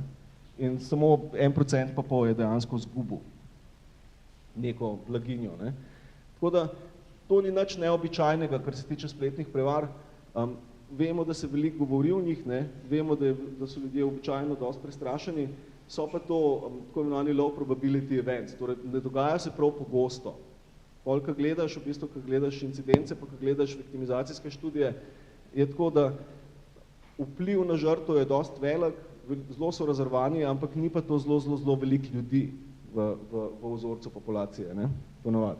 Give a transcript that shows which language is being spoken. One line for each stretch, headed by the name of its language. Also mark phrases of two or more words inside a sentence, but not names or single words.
Slovenian: In samo 1% pa pol je dejansko izgubil neko blaginjo, ne. Tako da, to ni nič neobičajnega, kar se tiče spletnih prevar. Vemo, da se veliko govori o njih, ne. Vemo, da so ljudje običajno dosti prestrašeni, so pa to tako imenovani
English: low probability events,
Slovenian: torej ne dogaja se prav pogosto. Pol, ko gledaš, v bistvu, ko gledaš incidence, pa ko gledaš viktimizacijske študije, je tako, da vpliv na žrtev je dosti velik, zelo so razrvani, ampak ni pa to zelo veliko ljudi v vzorcu populacije, ne, ponavadi.